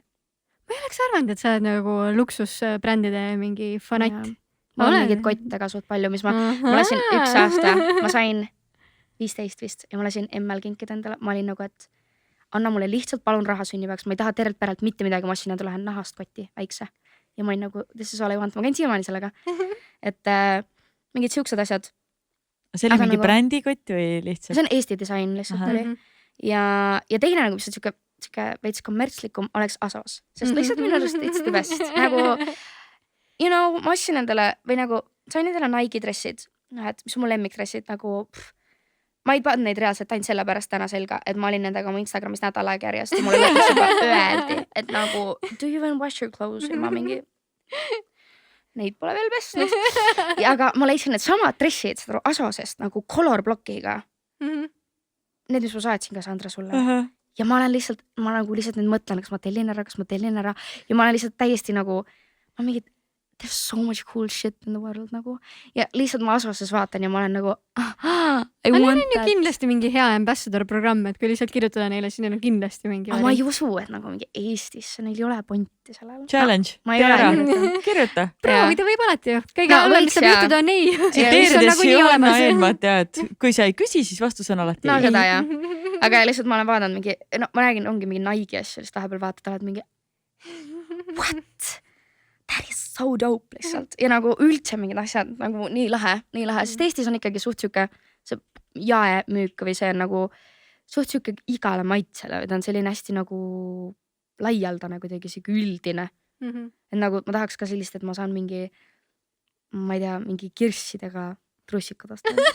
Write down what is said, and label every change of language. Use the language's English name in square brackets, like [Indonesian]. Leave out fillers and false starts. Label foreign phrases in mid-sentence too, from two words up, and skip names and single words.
[Estonian] ma ei oleks arvanud, et sa oled nagu luksusbrändide mingi fanatt. Ma olen mingid kotte ka suht palju, mis ma lasin üks aasta, ma sain 15 vist ja ma lasin ML kinkida endale, ma olin nagu, et anna mulle lihtsalt palun raha sünnipäevaks, ma ei taha tervelt perelt mitte midagi, ma ostsin endale nahast kotti väikse ja ma olin nagu, [English] this is all I want, [Estonian] ma käin siiamaani sellega, et mingid siuksed asjad. See oli mingi nagu brändikott või lihtsalt? See on Eesti disain lihtsalt oli ja teine nagu, mis on siuke veits kommertslikum, oleks Asos, sest lihtsalt minu arust [English] it's the best, [Estonian] nagu [English] you know, [Estonian] ma ostsin endale või nagu sain endale Nike dressid, et mis on mu lemmikdressid nagu ma ei pannud neid reaalselt ainult sellepärast täna selga, et ma olin nendega oma Instagramis nädal aega järjest ja mulle lõpuks juba öeldi, et nagu [English] do you even wash your clothes [Estonian] ja ma mingi neid pole veel pesnud. Aga ma leidsin need samad dressid Asosest nagu [English] color blockiga. [Estonian] Need, mis ma saatsin ka Sandra sulle. Ja ma lihtsalt nüüd mõtlen, kas ma tellin ära ja ma olen lihtsalt täiesti nagu ma mingid [English] there's so much cool shit in the world [Estonian] nagu ja lihtsalt ma Asoses vaatan ja ma olen nagu [English] I want that. [Estonian] Kindlasti mingi hea ambassador programm, et kui lihtsalt kirjutada neile, siis neil on kindlasti mingi ma ei usu, et nagu mingi Eestisse neil ei ole ponti sellel. Challenge, kirjuta. Proovida võib alati ju. Kõige hullem, mis saab juhtuda on ei. Tsiteerides Johanna Eenmat ja et kui sa ei küsi, siis vastus on alati ei. No seda jah. Aga lihtsalt ma olen vaadanud mingi, no ma räägin, ongi mingi Nike asja, siis vahepeal vaatad, oled mingi what? [English] That is so dope lihtsalt. [Estonian] Ja nagu üldse mingid asjad nagu nii lahe. Sest Eestis on ikkagi suht siuke see jaemüük või see on nagu suht siuke igale maitsele või ta on selline hästi nagu laialdane kuidagi siuke üldine. Et nagu ma tahaks ka sellist, et ma saan mingi, ma ei tea, mingi kirssidega trussikud osta.